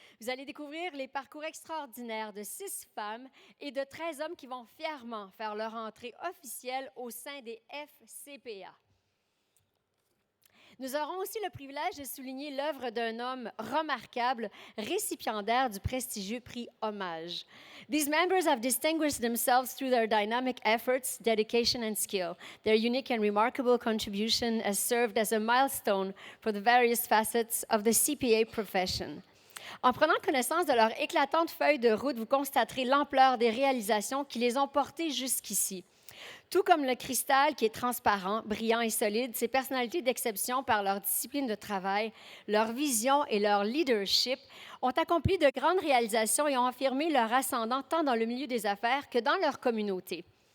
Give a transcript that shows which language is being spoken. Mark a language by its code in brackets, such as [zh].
[fr] Vous allez découvrir les parcours extraordinaires de 6 femmes et de 13 hommes qui vont fièrement faire leur entrée officielle au sein des FCPA. Nous aurons aussi le privilège de souligner l'œuvre d'un homme remarquable, récipiendaire du prestigieux prix Hommage. [en] These members have distinguished themselves through their dynamic efforts, dedication, and skill. Their unique and remarkable contribution has served as a milestone for the various facets of the CPA profession. [fr] En prenant connaissance de leur éclatante feuille de route, vous constaterez l'ampleur des réalisations qui les ont portés jusqu'ici. Tout comme le cristal qui est transparent, brillant et solide, ces personnalités d'exception par leur discipline de travail, leur vision et leur leadership ont accompli de grandes réalisations et ont affirmé leur ascendant tant dans le milieu des affaires que dans leur communauté.